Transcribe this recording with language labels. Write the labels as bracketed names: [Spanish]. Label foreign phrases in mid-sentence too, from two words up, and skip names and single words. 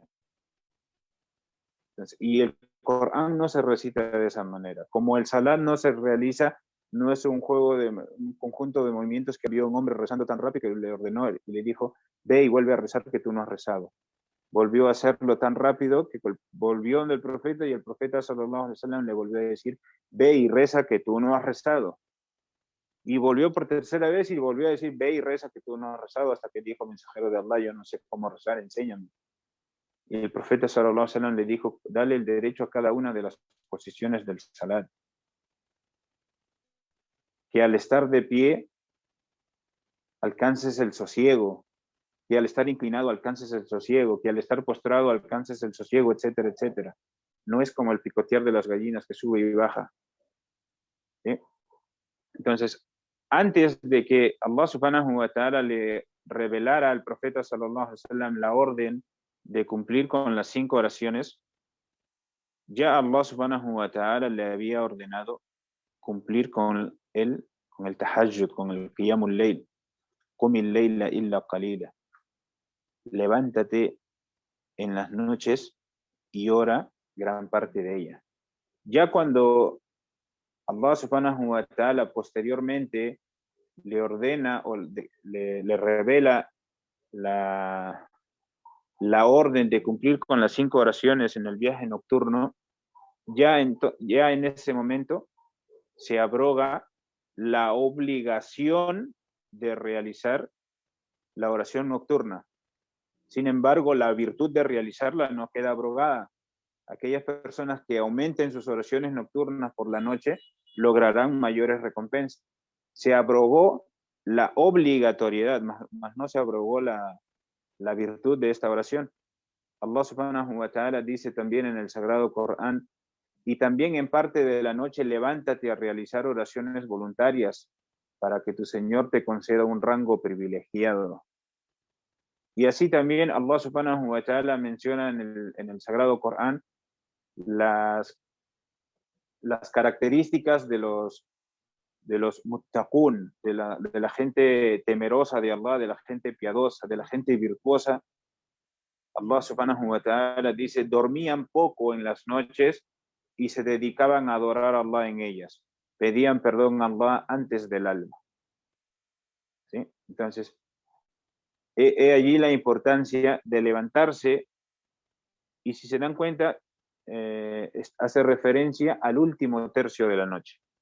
[Spanish] Entonces, y el Corán no se recita de esa manera. Como el Salat no se realiza, no es un conjunto de movimientos que había un hombre rezando tan rápido que le ordenó y le dijo, ve y vuelve a rezar que tú no has rezado. Volvió a hacerlo tan rápido que volvió del profeta y el profeta [Arabic] صلى الله عليه وسلم [Spanish] le volvió a decir, ve y reza que tú no has rezado. Y volvió por tercera vez y volvió a decir, ve y reza que tú no has rezado, hasta que dijo, mensajero de Allah, yo no sé cómo rezar, enséñame. Y el profeta [Arabic] صلى الله عليه وسلم [Spanish] le dijo, dale el derecho a cada una de las posiciones del salat. Que al estar de pie alcances el sosiego, que al estar inclinado alcances el sosiego, que al estar postrado alcances el sosiego, etcétera, etcétera. No es como el picotear de las gallinas que sube y baja. ¿Sí? Entonces, antes de que Allah [Arabic] سبحانه وتعالى [Spanish] le revelara al profeta [Arabic] صلى الله عليه وسلم [Spanish] la orden de cumplir con las 5 oraciones, ya Allah [Arabic] سبحانه وتعالى [Spanish] le había ordenado cumplir con el tahajjud, con el [Arabic] قيام الليل. قم الليل إلا قليلا. [Spanish] Levántate en las noches y ora gran parte de ella. Ya cuando Allah [Arabic] سبحانه وتعالى [Spanish] posteriormente le ordena o le revela la orden de cumplir con las 5 oraciones en el viaje nocturno, ya en ese momento se abroga la obligación de realizar la oración nocturna. Sin embargo, la virtud de realizarla no queda abrogada. Aquellas personas que aumenten sus oraciones nocturnas por la noche lograrán mayores recompensas. Se abrogó la obligatoriedad, más no se abrogó la virtud de esta oración. Allah [Arabic] سبحانه وتعالى [Spanish] dice también en el Sagrado Corán, y también en parte de la noche levántate a realizar oraciones voluntarias para que tu Señor te conceda un rango privilegiado. Y así también Allah [Arabic] سبحانه وتعالى [Spanish] menciona en el Sagrado Corán las características de los muttaqun, de la gente temerosa de Allah, de la gente piadosa, de la gente virtuosa. Allah [Arabic] سبحانه وتعالى [Spanish] dice, dormían poco en las noches y se dedicaban a adorar a Allah en ellas. Pedían perdón a Allah antes del alba. ¿Sí? Entonces, he allí la importancia de levantarse, y si se dan cuenta, hace referencia al último tercio de la noche.